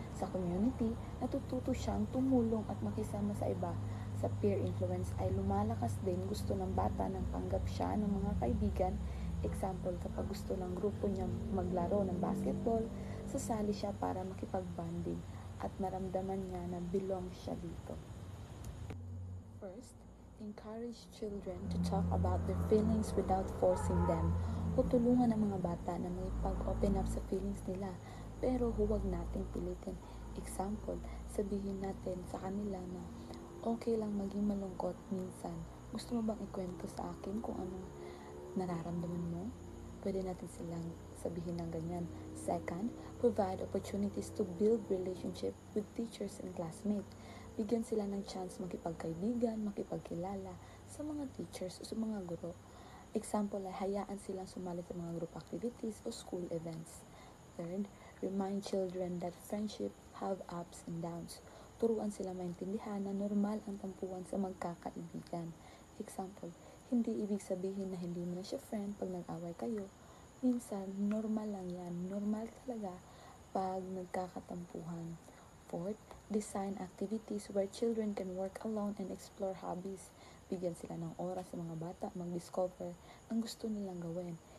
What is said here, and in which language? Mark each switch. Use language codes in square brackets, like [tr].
[tl] Sa community, natututo siyang tumulong at makisama sa iba. Sa peer influence ay lumalakas din gusto ng bata nang tanggap siya ng mga kaibigan. Example, kapag gusto ng grupo niya maglaro ng basketball, sasali siya para makipag-bonding at maramdaman niya na belong siya dito. [en] First, encourage children to talk about their feelings without forcing them. [tl] O tulungan ang mga bata na makipag-open up sa feelings nila, pero huwag nating pilitin. Example, sabihin natin sa kanila na okay lang maging malungkot minsan. Gusto mo bang ikwento sa akin kung anong nararamdaman mo? Pwede natin silang sabihin ng ganyan. [en] Second, provide opportunities to build relationship with teachers and classmates. [tl] Bigyan sila ng chance makipagkaibigan, makipagkilala sa mga teachers o sa mga guro. Example ay hayaan silang sumali sa mga group activities o school events. [en] Third, remind children that friendship have ups and downs. [tl] Turuan sila maintindihan na normal ang tampuhan sa magkakaibigan. Example, hindi ibig sabihin na hindi mo na siya friend pag nag-away kayo. Minsan, normal lang yan. Normal talaga pag nagkakatampuhan. [en] Fourth, design activities where children can work alone and explore hobbies. [tl] Bigyan sila ng oras sa mga bata mag-discover ang gusto nilang gawin.